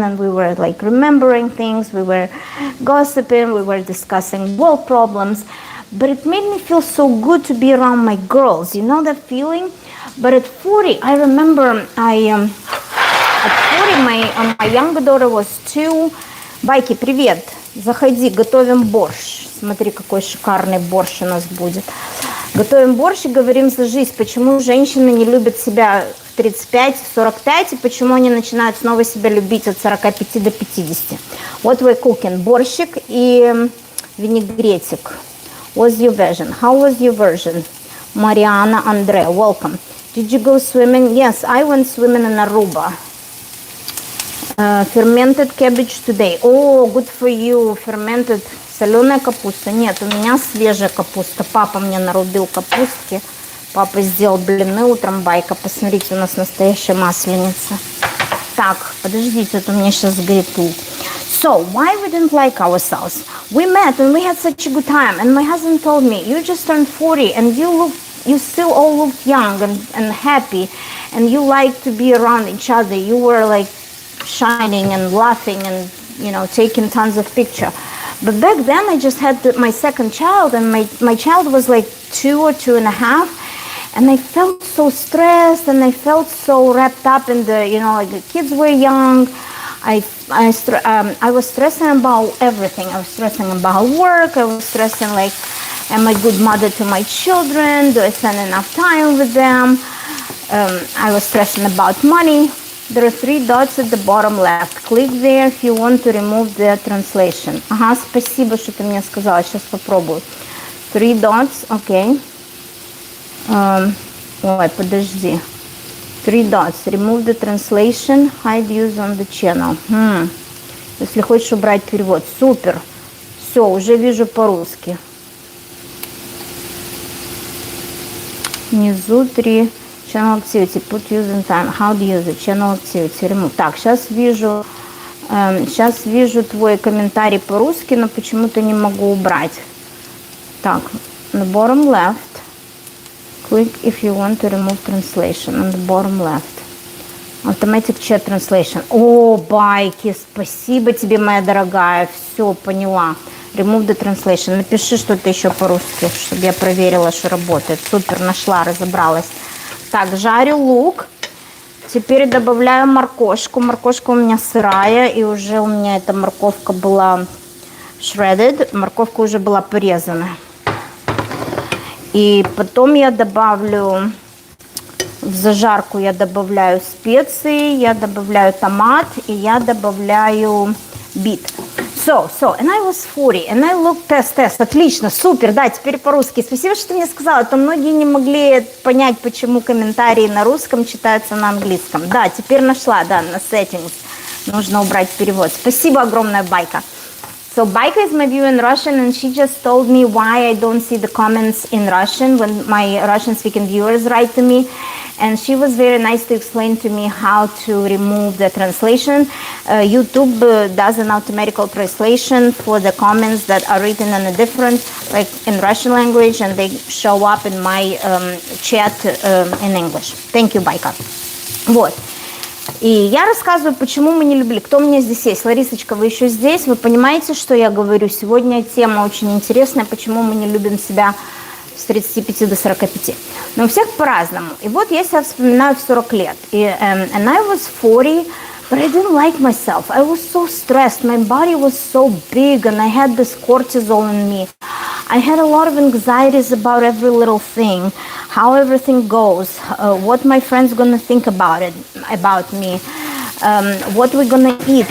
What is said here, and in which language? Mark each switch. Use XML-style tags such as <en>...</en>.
<en>And we were like remembering things, we were gossiping, we were discussing world problems. But it made me feel so good to be around my girls, that feeling. But at 40, I remember at 40 my younger daughter was 2.</en> <ru>Байки, привет, заходи, готовим борщ. Смотри, какой шикарный борщ у нас будет. Готовим борщ и говорим за жизнь. Почему женщины не любят себя в 35, в 45, и почему они начинают снова себя любить от 45 до 50.</ru> <en>What we're cooking? Борщик и винегретик. What's your version? How was your version? Mariana Andre, welcome. Did you go swimming? Yes, I went swimming in Aruba. Fermented cabbage today. Oh, good for you. Fermented. Соленая капуста.</en> <ru>Нет, у меня свежая капуста. Папа мне нарубил капустки. Папа сделал блины утром. Байка, посмотрите, у нас настоящая масленица. Так, подождите, это у меня сейчас сгорит лук.</ru> <en>So, why we didn't like ourselves? We met and we had such a good time. And my husband told me, you just turned 40 and you still all looked young and happy. And you like to be around each other. You were like shining and laughing and, taking tons of pictures. But back then I just had my second child, and my child was like 2 or 2.5. And I felt so stressed, and I felt so wrapped up in the, like the kids were young. I was stressing about everything. I was stressing about work. I was stressing like, am I a good mother to my children? Do I spend enough time with them? I was stressing about money. There are 3 dots at the bottom left. Click there if you want to remove the translation.</en> <ru>Ага, спасибо, что ты мне сказала. Сейчас попробую. 3 dots, окей.</ru> <en>Ой, подожди. 3 dots. Remove the translation. Hide use on the channel.</en> <ru>Если хочешь убрать перевод. Супер. Все, уже вижу по-русски.</ru> <en>Внизу 3. Channel activity. Put use in time. How to use it. Channel activity. Remove.</en> <ru>Так, сейчас вижу твой комментарий по-русски, но почему-то не могу убрать.</ru> <en>Так, on the bottom left. Click if you want to remove translation. On the bottom left. Automatic chat translation.</en> <ru>О, Байки, спасибо тебе, моя дорогая.</ru> <en>Все, поняла. Remove the translation.</en> <ru>Напиши что-то еще по-русски, чтобы я проверила, что работает. Супер, нашла, разобралась. Так, жарю лук. Теперь добавляю морковку. Морковка у меня сырая, и уже у меня эта морковка была shredded. Морковка уже была порезана. И потом я добавлю, в зажарку я добавляю специи, я добавляю томат, и я добавляю бит.</ru> <en>So, and I was 40, and I looked, тест, отлично, супер, да, теперь по-русски.</en> <ru>Спасибо, что ты мне сказала, а то многие не могли понять, почему комментарии на русском читаются на английском. Да, теперь нашла, да, на settings. Нужно убрать перевод. Спасибо огромное, Байка.</ru> <en>So Baika is my viewer in Russian, and she just told me why I don't see the comments in Russian when my Russian-speaking viewers write to me. And she was very nice to explain to me how to remove the translation. YouTube does an automatic translation for the comments that are written in a different, like in Russian language, and they show up in my chat in English. Thank you, Baika. Вот.</en> <ru>И я рассказываю, почему мы не любили. Кто у меня здесь есть? Ларисочка, вы еще здесь? Вы понимаете, что я говорю? Сегодня тема очень интересная, почему мы не любим себя с 35 до 45. Но у всех по-разному. И вот я себя вспоминаю в 40 лет. И and I was 40</ru> <en>But I didn't like myself. I was so stressed. My body was so big and I had this cortisol in me. I had a lot of anxieties about every little thing, how everything goes, what my friends gonna think about me, what we're gonna eat.</en>